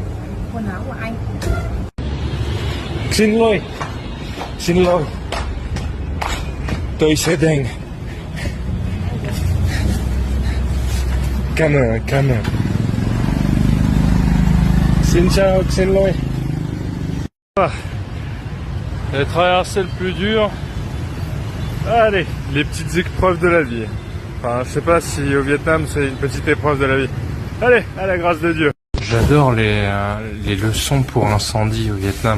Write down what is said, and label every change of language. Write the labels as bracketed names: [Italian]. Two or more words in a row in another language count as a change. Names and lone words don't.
[Vietnamese] Quần áo của anh. Xin lỗi. Tôi sẽ đánh. Cảm ơn. Xin chào, xin lỗi. [French] La traversée le plus dur. Allez, les petites épreuves de la vie. Enfin, je sais pas si au Vietnam c'est une petite épreuve de la vie. Allez, à la grâce de Dieu. J'adore les leçons pour incendie au Vietnam.